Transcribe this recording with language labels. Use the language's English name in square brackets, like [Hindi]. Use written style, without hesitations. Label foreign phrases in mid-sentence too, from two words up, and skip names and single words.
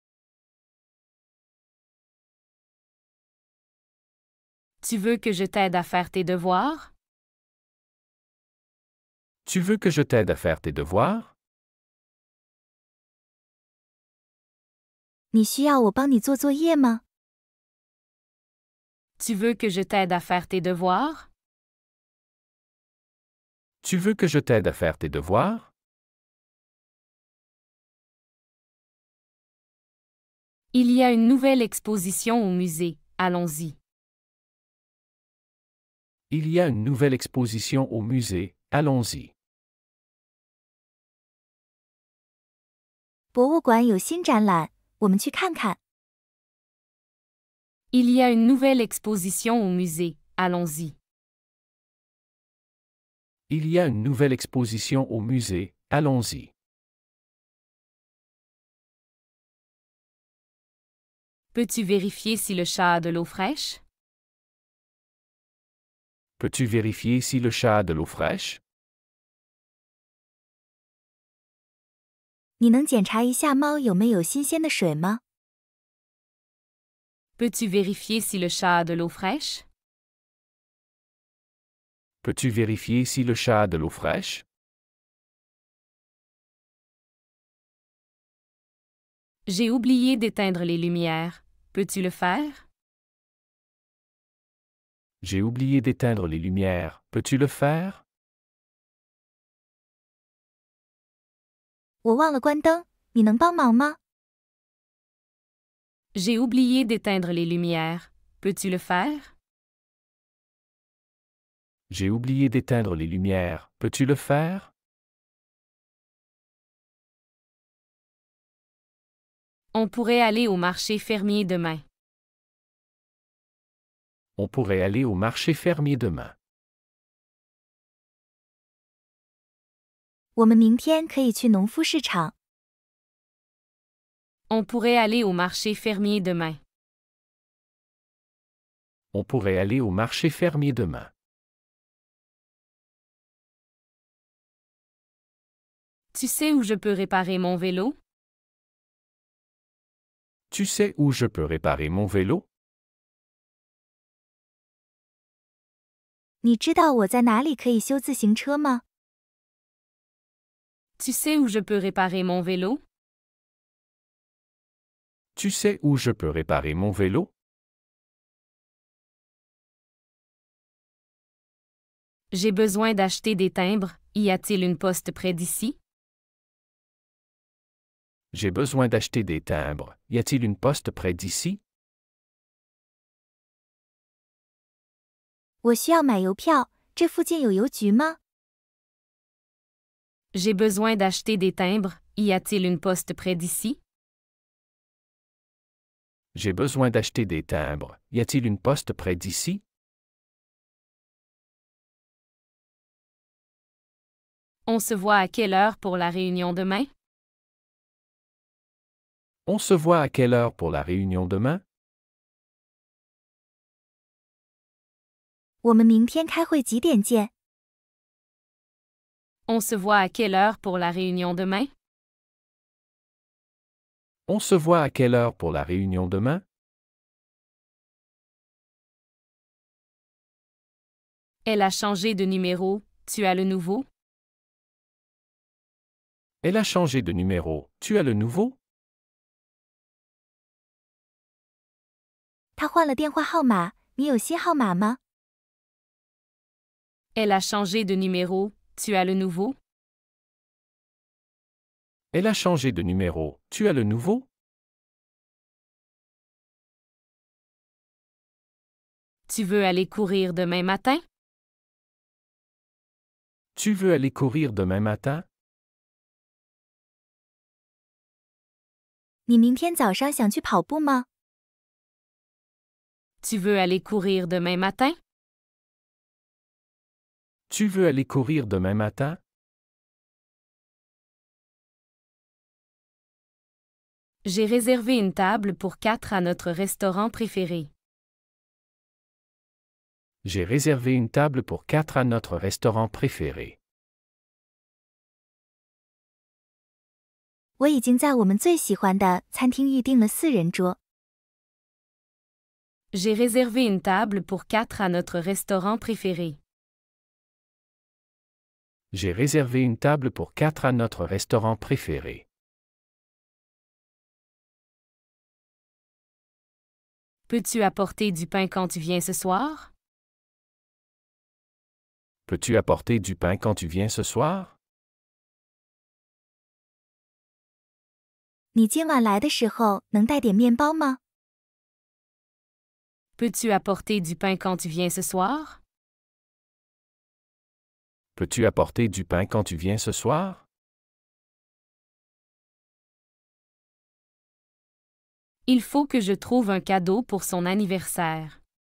[French] Tu veux que je t'aide à faire tes devoirs? Tu veux que je t'aide à faire tes devoirs? [Chinese] 你需要我帮你做作业吗？ [French] Tu veux que je t'aide à faire tes devoirs? Tu veux que je t'aide à faire tes devoirs? Il y a une nouvelle exposition au musée. Allons-y. Il y a une nouvelle exposition au musée. Allons-y. [Chinese] 博物馆有新展览，我们去看看。 [French] Il y a une nouvelle exposition au musée. Allons-y. Il y a une nouvelle exposition au musée. Allons-y. Peux-tu vérifier si le chat a de l'eau fraîche? Peux-tu vérifier si le chat a de l'eau fraîche? [Chinese] 你能检查一下猫有没有新鲜的水吗？ [French] Peux-tu vérifier si le chat a de l'eau fraîche? Peux-tu vérifier si le chat a de l'eau fraîche? J'ai oublié d'éteindre les lumières. Peux-tu le faire? J'ai oublié d'éteindre les lumières. Peux-tu le faire? [Chinese] 我忘了关灯，你能帮忙吗？ [French] J'ai oublié d'éteindre les lumières. Peux-tu le faire? J'ai oublié d'éteindre les lumières. Peux-tu le faire? On pourrait aller au marché fermier demain. On pourrait aller au marché fermier demain. [Chinese] 我们明天可以去农夫市场。 [French] On pourrait aller au marché fermier demain. On pourrait aller au marché fermier demain. Tu sais où je peux réparer mon vélo? Tu sais où je peux réparer mon vélo? [Chinese] 你知道我在哪里可以修自行车吗？ [French] Tu sais où je peux réparer mon vélo? Tu sais où je peux réparer mon vélo? J'ai besoin d'acheter des timbres. Y a-t-il une poste près d'ici? J'ai besoin d'acheter des timbres. Y a-t-il une poste près d'ici? [Chinese] 我需要买邮票，这附近有邮局吗？ [French] J'ai besoin d'acheter des timbres. Y a-t-il une poste près d'ici? J'ai besoin d'acheter des timbres. Y a-t-il une poste près d'ici? On se voit à quelle heure pour la réunion demain? On se voit à quelle heure pour la réunion demain? [Chinese] 我们明天开会几点见？ [French] On se voit à quelle heure pour la réunion demain? On se voit à quelle heure pour la réunion demain? Elle a changé de numéro. Tu as le nouveau? Elle a changé de numéro. Tu as le nouveau? [Chinese] 他换了电话号码，你有新号码吗？ [French] Elle a changé de numéro. Tu as le nouveau? Elle a changé de numéro. Tu as le nouveau? Tu veux aller courir demain matin? Tu veux aller courir demain matin? [Chinese] 你明天早上想去跑步吗？ [French] Tu veux aller courir demain matin? Tu veux aller courir demain matin? J'ai réservé une table pour 4 à notre restaurant préféré. J'ai réservé une table pour 4 à notre restaurant préféré. [Chinese] 我已经在我们最喜欢的餐厅预订了4人桌。 [French] J'ai réservé une table pour 4 à notre restaurant préféré. J'ai réservé une table pour 4 à notre restaurant préféré. Peux-tu apporter du pain quand tu viens ce soir? Peux-tu apporter du pain quand tu viens ce soir? [Chinese] 你今晚来的时候能带点面包吗？ [French] Peux-tu apporter du pain quand tu viens ce soir? Peux-tu apporter du pain quand tu viens ce soir? Il faut que je trouve un cadeau pour son anniversaire.